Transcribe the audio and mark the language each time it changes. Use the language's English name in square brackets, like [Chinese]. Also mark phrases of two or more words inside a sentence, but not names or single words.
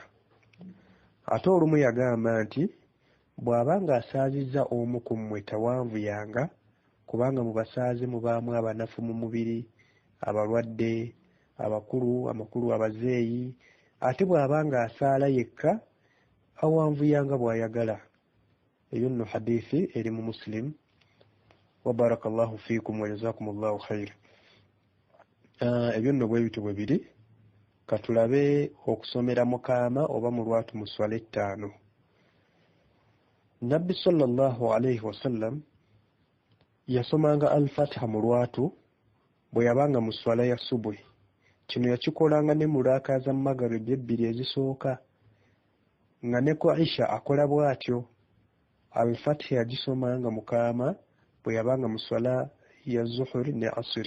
[Ganda] Ate olumu yagamba nti bw'aba ng'asaazizza omu ku mmwe tawanvuyanga, kubanga mu basaaze mubaamu abanafu mu mubiri, abalwadde, amakulu, abazeeyi. Ate bw'aba ng'asaala yekka awanvuyanga bw'ayagala. Eyo nno hadithi eri mu Muslim. [Arabic] وبارك الله فيكم وجزاكم الله خير. [Ganda] Ebyo nno bwe bityo bwe biri. Katulabe okusomera mukaama oba mu lwatu mu swala ettaano. Nabbi [Arabic] صلى الله عليه وسلم [Ganda] yasomanga al-Fatiha mu lwatu bwe yabanga mu swala ya subuhi. Kino yakikolanga ne mu raaka za Maghrib ebbiri ezisooka, nga ne ku Isha akola bw'atyo. Al-Fatiha yagisomanga mukaama bwe yabanga mu swala ya Zuhuri ne Asiri.